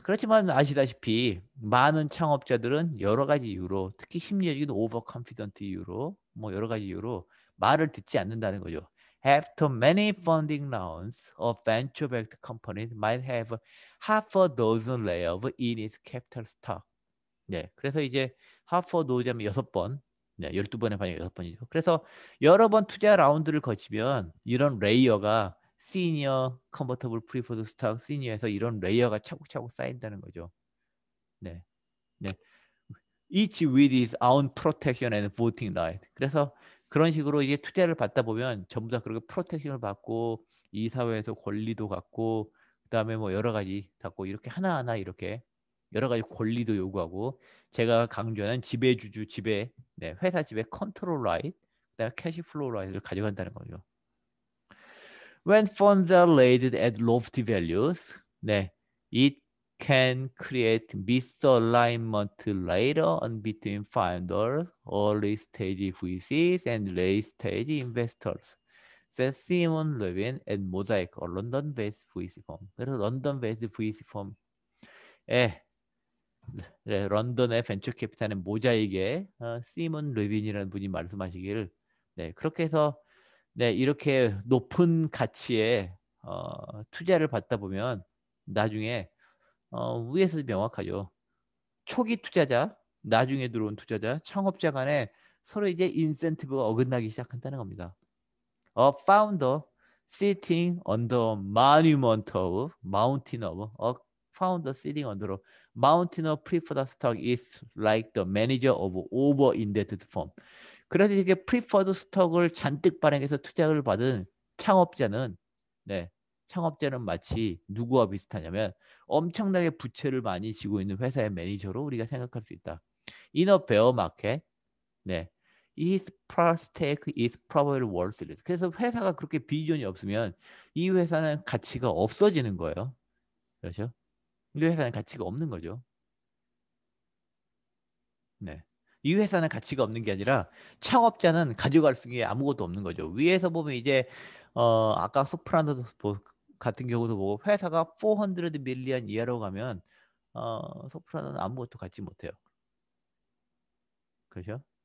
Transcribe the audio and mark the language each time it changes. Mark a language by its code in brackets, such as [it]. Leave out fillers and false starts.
[ko] 그렇지만 아시다시피 많은 창업자들은 여러 가지 이유로 특히 심리적인 overconfident 이유로 뭐 여러 가지 이유로 말을 듣지 않는다는 거죠. [en] After many funding rounds, a venture-backed company might have half a dozen layoffs in its capital stock. [ko] 네, 그래서 이제 half a dozen 6번, 네, 12번에 반영 6번이죠. 그래서 여러 번 투자 라운드를 거치면 이런 레이어가 시니어 컨버터블 프리퍼드 스탁 시니어에서 이런 레이어가 차곡차곡 쌓인다는 거죠. 네, 네. [en] Each with its own protection and voting right. [ko] 그래서 그런 식으로 이제 투자를 받다 보면 전부 다 그렇게 프로텍션을 받고 이 사회에서 권리도 갖고 그다음에 뭐 여러 가지 갖고 이렇게 하나하나 이렇게 여러 가지 권리도 요구하고 제가 강조하는 지배주주 지배, 네, 회사 지배 컨트롤 라이트, 그다음에 캐시 플로우 라이트를 가져간다는 거죠. [en] When funds are raised at lofty values, 네, it can create misalignment later on between founders, early stage VCs, and late stage investors. says Simon Levin and Mosaic, a London-based VC firm. [ko] 그래서 런던-based VC firm에 네, 런던의 벤처 캐피탈의 모자이크의 시몬 레빈이라는 분이 말씀하시기를 네, 그렇게 해서 네, 이렇게 높은 가치의 투자를 받다 보면 나중에 위에서도 명확하죠. 초기 투자자, 나중에 들어온 투자자, 창업자 간에 서로 이제 인센티브가 어긋나기 시작한다는 겁니다. [en] A founder sitting on the mountain of a founder sitting under a mountain of preferred stock is like the manager of over-indebted firm. [ko] 그래서 이렇게 프리퍼드 스톡을 잔뜩 발행해서 투자를 받은 창업자는 네, 창업자는 마치 누구와 비슷하냐면 엄청나게 부채를 많이 지고 있는 회사의 매니저로 우리가 생각할 수 있다. [en] In a bear market, 네, his price tag is probably worthless. [ko] 그래서 회사가 그렇게 비전이 없으면 이 회사는 가치가 없어지는 거예요. 그렇죠? 이 회사는 가치가 없는 거죠. 네. 이 회사는 가치가 없는 게 아니라 창업자는 가져갈 수 있는 게 아무것도 없는 거죠. 위에서 보면 이제 아까 소프라노 같은 경우도 보고 회사가 400 밀리언 이하로 가면 소프라노는 아무것도 갖지 못해요. 그렇죠?